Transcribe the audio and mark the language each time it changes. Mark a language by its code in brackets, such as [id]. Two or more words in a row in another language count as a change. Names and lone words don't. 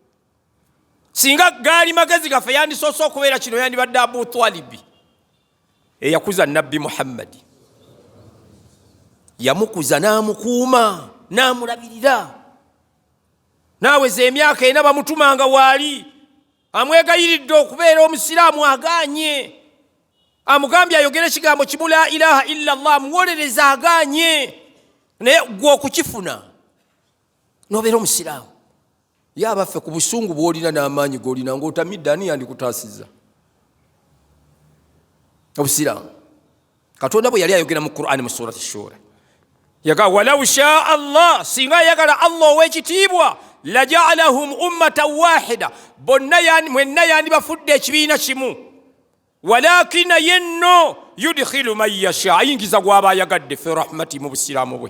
[lg] singa gaali magezi gaffe yandisoose okubeera kino yandibadde Abu Twalibi eyakuza nabbi Muhammadi yamukuza n'amukuuma n'amulabirira naaweza emyaka 4 bamutumanga waali amwegayiridde okubeera omusiraamu agaanye, amugambye ayogere ekigambo kimu [ar] لا إله إلا الله, [lg] amuwolereza agaanye, naye gwe okukifuna nobeera omusiraamu. Ye abaffe ku busungu bw'olina n'amaanyi g'olina ng'otamidde, ani yandikutaasizza obusiraamu? Katonda bwe yali ayogera mu Qur'ani mu surati Shura, yaga [ar] ولو شاء الله, [lg] singa yagala Allah ow'ekitiibwa, [ar] لجعلهم أمة واحدة, [lg] bonna mwenna yandibafudde ekibiina kimu, [ar] ولكن ينو يدخل من يشاء, [lg] ayingiza gw'aba ayagadde [ar] في رحمة, [lg] mu busiraamu bwe.